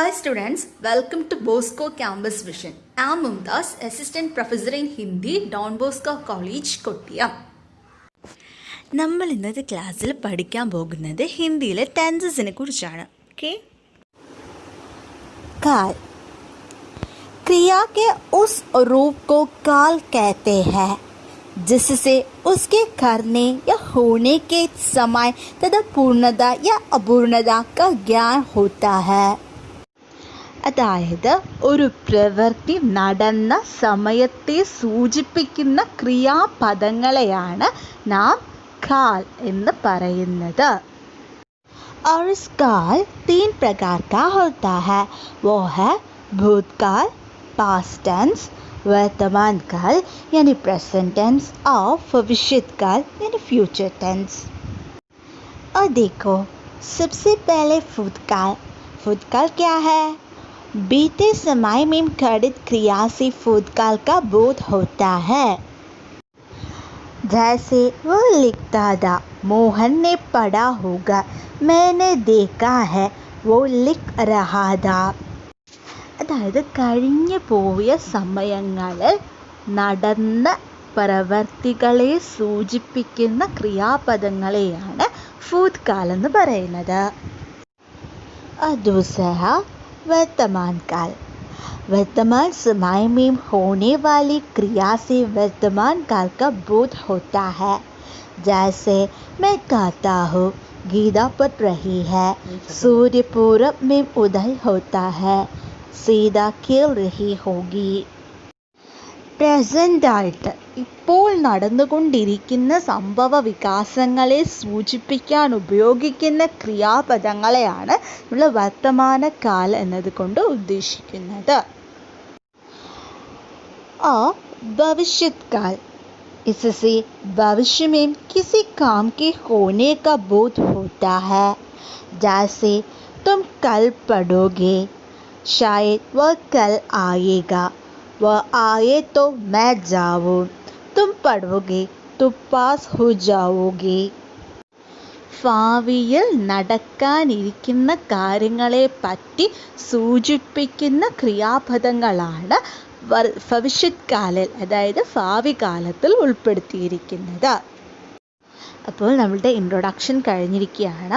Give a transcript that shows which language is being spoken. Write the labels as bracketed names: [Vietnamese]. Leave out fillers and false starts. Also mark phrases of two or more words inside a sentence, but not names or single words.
[English] students, welcome to Bosco Campus Vision. I am Mumtaz, Assistant Professor in Hindi, Don Bosco College, Kottayam. [Malayalam] നമ്മൾ ഇന്നത്തെ ക്ലാസ്സിൽ പഠിക്കാൻ പോകുന്നത് ഹിന്ദിയിലെ ടെൻസസിനെ കുറിച്ചാണ്. ഓക്കെ, [Hindi] काल क्रिया के उस रूप को काल कहते हैं जिससे उसके करने या होने के समय तथा पूर्णता या अपूर्णता का ज्ञान होता है. [Malayalam] അതായത് ഒരു പ്രവൃത്തി നടന്ന സമയത്തെ സൂചിപ്പിക്കുന്ന ക്രിയാപദങ്ങളെയാണ് നാം काल എന്ന് പറയുന്നത്. [Hindi] और इस काल 3 प्रकार का होता है. वो है भूतकाल, [English] past tense, [Hindi] वर्तमान काल यानी [English] present tense [Hindi] और भविष्य काल यानी [English] future tense. [Hindi] और देखो, सबसे पहले भूतकाल. भूतकाल क्या है? बीते समय में घटित क्रिया से भूतकाल का बोध होता है. जैसे वो लिखता था, मोहन ने पढ़ा होगा, मैंने देखा है, वो लिख रहा था. [Malayalam] അതായത് കഴിഞ്ഞു പോയ സമയങ്ങളിൽ നടന്ന പ്രവർത്തികളെ സൂചിപ്പിക്കുന്ന ക്രിയാപദങ്ങളെയാണ് ഭൂതകാലം എന്ന് പറയുന്നത്. [Hindi] दूसरा वर्तमान काल. वर्तमान समय में होने वाली क्रिया से वर्तमान काल का बोध होता है. जैसे मैं कहता हूँ, गीता पढ़ रही है, सूर्य पूरब में उदय होता है, सीता खेल रही होगी. [Malayalam] പ്രസൻ്റ് ആയിട്ട് ഇപ്പോൾ നടന്നുകൊണ്ടിരിക്കുന്ന സംഭവ വികാസങ്ങളെ സൂചിപ്പിക്കാൻ ഉപയോഗിക്കുന്ന ക്രിയാപദങ്ങളെയാണ് നമ്മൾ വർത്തമാനകാൽ എന്നതുകൊണ്ട് ഉദ്ദേശിക്കുന്നത്. [Hindi] और भविष्यकाल, इससे भविष्य में किसी काम के होने का बोध होता है. जैसे तुम कल पढ़ोगे, शायद वह कल आएगा, वह आए तो मैं जाऊँ, तुम पढ़ोगे तो पास हो जाओगे. [Malayalam] ഭാവിയിൽ നടക്കാനിരിക്കുന്ന കാര്യങ്ങളെ പറ്റി സൂചിപ്പിക്കുന്ന ക്രിയാപദങ്ങളാണ് ഭവിഷ്യത് കാലിൽ, അതായത് ഭാവി കാലത്തിൽ ഉൾപ്പെടുത്തിയിരിക്കുന്നത്. അപ്പോൾ നമ്മളുടെ ഇൻട്രൊഡക്ഷൻ കഴിഞ്ഞിരിക്കുകയാണ്.